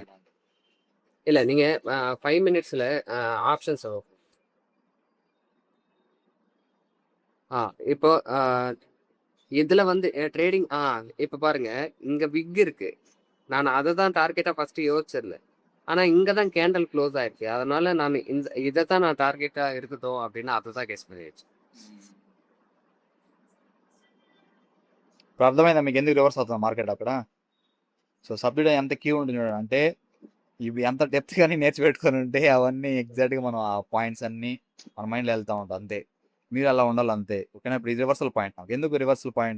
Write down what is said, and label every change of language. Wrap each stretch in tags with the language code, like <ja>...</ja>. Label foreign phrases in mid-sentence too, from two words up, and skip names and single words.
<ta>இல்ல நீங்க 5 மினிட்ஸ்ல ஆப்ஷன்ஸ் இப்போ இதுல வந்து ட்ரேடிங் இப்ப பாருங்க, இங்க விக் இருக்கு. நான் அதை தான் டார்கெட்டா ஃபர்ஸ்ட் யோசிச்சிருந்தேன். ஆனா இங்க தான்</ta> <en>candle close</en> <ta>ஆயிருக்கு. அதனால நான் இதை தான் நான் டார்கெட்டா இருக்குதோ அப்படின்னு அதை தான் கெஸ் பண்ணிடுச்சு.</ta> <te>ఇప్పుడు అర్థమైందా మీకు ఎందుకు రివర్స్ అవుతుంది మార్కెట్ అక్కడ?</te> <en>so subsidy</en> <te>ఎంత క్యూ ఉంటుంది అంటే ఇవి ఎంత డెప్త్ కానీ నేర్చిపెట్టుకొని ఉంటే అవన్నీ ఎగ్జాక్ట్గా మనం ఆ పాయింట్స్ అన్నీ మన మైండ్లో వెళ్తూ ఉంటాం అంతే. మీరు అలా ఉండాలి అంతే. ఓకేనా? ఇప్పుడు ఇది</te> <en>reversal point.</en> <te>నాకు ఎందుకు</te> <en>reversal point?</en>